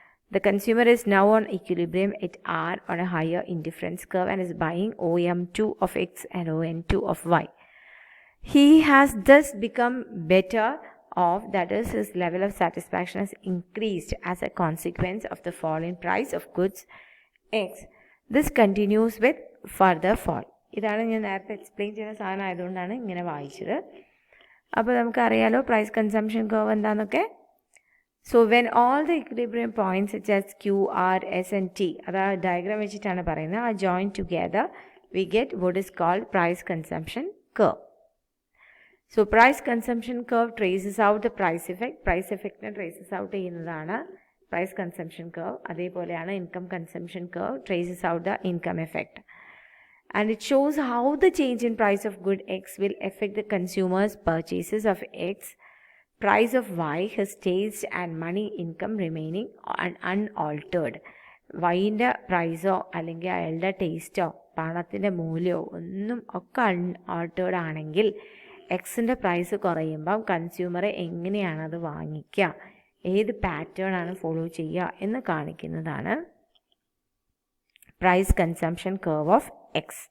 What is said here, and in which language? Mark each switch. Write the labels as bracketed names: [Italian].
[English] The consumer is now on equilibrium at R on a higher indifference curve and is buying OM2 of X and ON2 of Y. He has thus become better off, that is, his level of satisfaction has increased as a consequence of the fall in price of goods X. This continues with further fall. [Malayalam] ഇതാണ് ഞാൻ നേരത്തെ explain ചെയ്യുന്ന സാധനം ആയതുകൊണ്ടാണ് ഇങ്ങനെ വായിച്ചത്. അപ്പോൾ നമുക്കറിയാലോ പ്രൈസ് കൺസംഷൻ കർവ് എന്താണെന്നൊക്കെ. [English] so when all the equilibrium points such as Q, R, S and T, [Malayalam] അത് ആ ഡയഗ്രാം വെച്ചിട്ടാണ് പറയുന്നത്, [English] ആ join together we get what is called price consumption curve. So price consumption curve traces out the price effect. [Malayalam] Price ഇഫക്റ്റിനെ traces out ചെയ്യുന്നതാണ് price consumption curve. അതേപോലെയാണ് [English] Income consumption curve traces out the income effect. And it shows how the change in price of good X will affect the consumer's purchases of X. Price of Y has staged and money income remaining unaltered. [Malayalam] വൈൻ്റെ പ്രൈസോ അല്ലെങ്കിൽ അയാളുടെ ടേസ്റ്റോ പണത്തിൻ്റെ മൂല്യമോ ഒന്നും ഒക്കെ അൺആൾട്ടേർഡ് ആണെങ്കിൽ എക്സിൻ്റെ price കുറയുമ്പം കൺസ്യൂമറെ എങ്ങനെയാണത് വാങ്ങിക്കുക, ഏത് പാറ്റേൺ ആണ് ഫോളോ ചെയ്യുക എന്ന് കാണിക്കുന്നതാണ് price consumption curve of X.